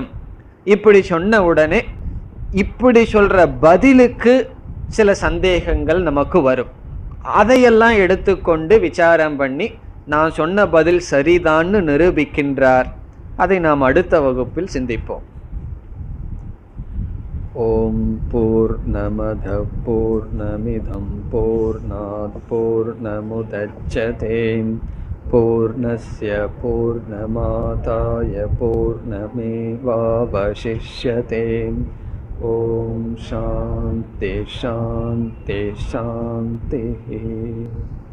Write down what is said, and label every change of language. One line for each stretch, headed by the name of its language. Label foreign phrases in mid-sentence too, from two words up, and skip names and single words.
Tamil: இப்படி சொன்ன உடனே இப்படி சொல்ற பதிலுக்கு சில சந்தேகங்கள் நமக்கு வரும். அதையெல்லாம் எடுத்துக்கொண்டு விசாரம் பண்ணி நான் சொன்ன பதில் சரிதான்னு நிரூபிக்கின்றார். அதை நாம் அடுத்த வகுப்பில் சிந்திப்போம்.
Sanskrit: ॐ पूर्णमदः पूर्णमिदं पूर्णात् पूर्णमुदच्यते पूर्णस्य पूर्णमादाय पूर्णमेवावशिष्यते. ॐ शान्तिः शान्तिः शान्तिः.